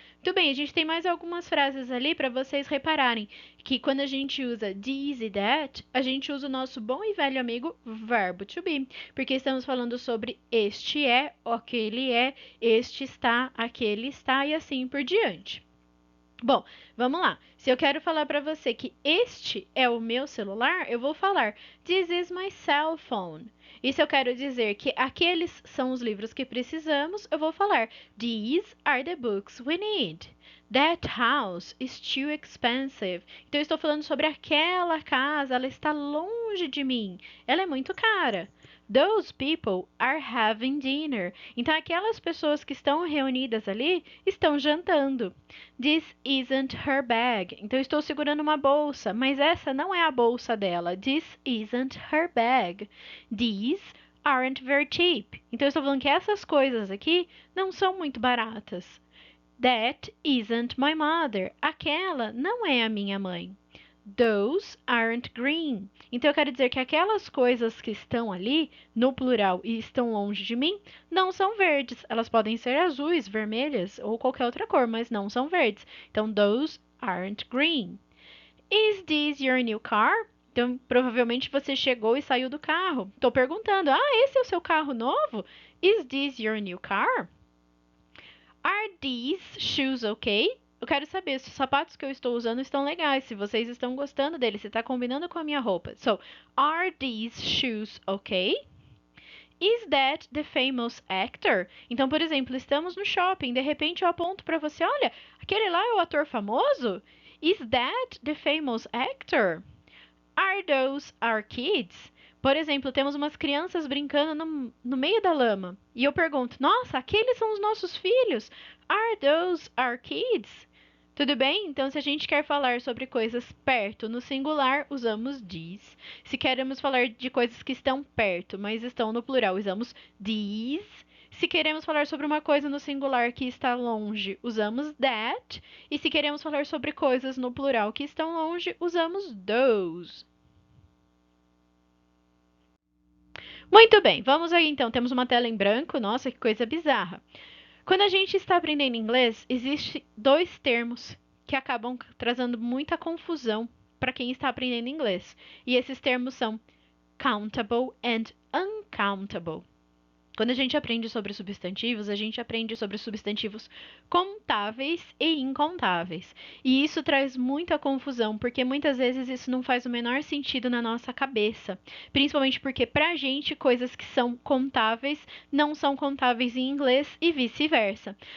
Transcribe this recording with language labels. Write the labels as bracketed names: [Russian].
[Portuguese] Muito bem, a gente tem mais algumas frases ali para vocês repararem que quando a gente usa this e that, a gente usa o nosso bom e velho amigo verbo to be, porque estamos falando sobre este é, aquele é, este está, aquele está e assim por diante. Bom, vamos lá. Se eu quero falar para você que este é o meu celular, eu vou falar [English] This is my cell phone. [Portuguese] E se eu quero dizer que aqueles são os livros que precisamos, eu vou falar [English] These are the books we need. That house is too expensive. [Portuguese] Então, eu estou falando sobre aquela casa, ela está longe de mim. Ela é muito cara. [English] Those people are having dinner. [Portuguese] Então, aquelas pessoas que estão reunidas ali estão jantando. [English] This isn't her bag. [Portuguese] Então, eu estou segurando uma bolsa, mas essa não é a bolsa dela. [English] This isn't her bag. These aren't very cheap. [Portuguese] Então, eu estou falando que essas coisas aqui não são muito baratas. [English] That isn't my mother. [Portuguese] Aquela não é a minha mãe. [English] Those aren't green. [Portuguese] Então, eu quero dizer que aquelas coisas que estão ali, no plural, e estão longe de mim, não são verdes. Elas podem ser azuis, vermelhas ou qualquer outra cor, mas não são verdes. Então, [English] those aren't green. Is this your new car? [Portuguese] Então, provavelmente você chegou e saiu do carro. Estou perguntando: esse é o seu carro novo? [English] Is this your new car? Are these shoes okay? [Portuguese] Eu quero saber se os sapatos que eu estou usando estão legais, se vocês estão gostando deles, se está combinando com a minha roupa. [English] So, are these shoes okay? Is that the famous actor? [Portuguese] Então, por exemplo, estamos no shopping, de repente eu aponto para você, olha, aquele lá é o ator famoso? [English] Is that the famous actor? Are those our kids? [Portuguese] Por exemplo, temos umas crianças brincando no meio da lama. E eu pergunto, nossa, aqueles são os nossos filhos? [English] Are those our kids? [Portuguese] Tudo bem? Então, se a gente quer falar sobre coisas perto no singular, usamos these. Se queremos falar de coisas que estão perto, mas estão no plural, usamos these. Se queremos falar sobre uma coisa no singular que está longe, usamos that. E se queremos falar sobre coisas no plural que estão longe, usamos those. Muito bem, vamos aí então. Temos uma tela em branco. Nossa, que coisa bizarra. Quando a gente está aprendendo inglês, existem 2 termos que acabam trazendo muita confusão para quem está aprendendo inglês. E esses termos são [English] countable and uncountable. [Portuguese] Quando a gente aprende sobre substantivos, a gente aprende sobre substantivos contáveis e incontáveis. E isso traz muita confusão, porque muitas vezes isso não faz o menor sentido na nossa cabeça. Principalmente porque, pra gente, coisas que são contáveis não são contáveis em inglês e vice-versa.